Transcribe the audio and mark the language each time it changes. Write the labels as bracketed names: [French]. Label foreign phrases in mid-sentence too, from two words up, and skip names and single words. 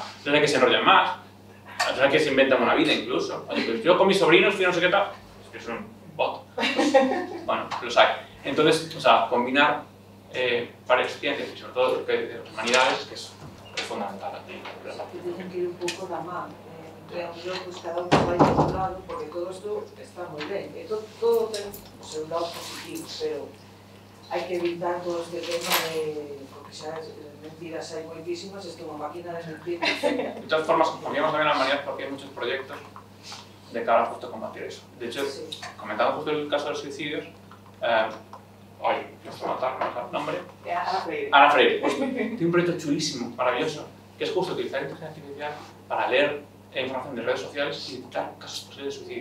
[Spanish] Los hay que se enrollan más, los hay que se inventan una vida incluso. Oye, pues yo con mis sobrinos fui no sé qué tal, es que es un bot. Bueno, los hay. Entonces, o sea, combinar varias ciencias y sobre todo de las humanidades, que es fundamental aquí. Que tienen que ir [Galician] un pouco da man. Pues cada un vai a un lado, porque todo isto está moi ben. Todo ten o seu lado positivo, pero hai que evitar todo este tema de... porque xa mentiras hai moitísimas, isto é unha máquina de mentiras. [Spanish] De todas formas, confiamos también en la humanidad porque hay muchos proyectos de cara justo a combatir eso. De hecho, comentando justo el caso de los suicidios, ay, no sé matar, no sé el nombre. Ana Freire. Pues, tiene un proyecto chulísimo, maravilloso, que es justo utilizar inteligencia artificial para leer información de redes sociales y detectar casos posibles de suicidios.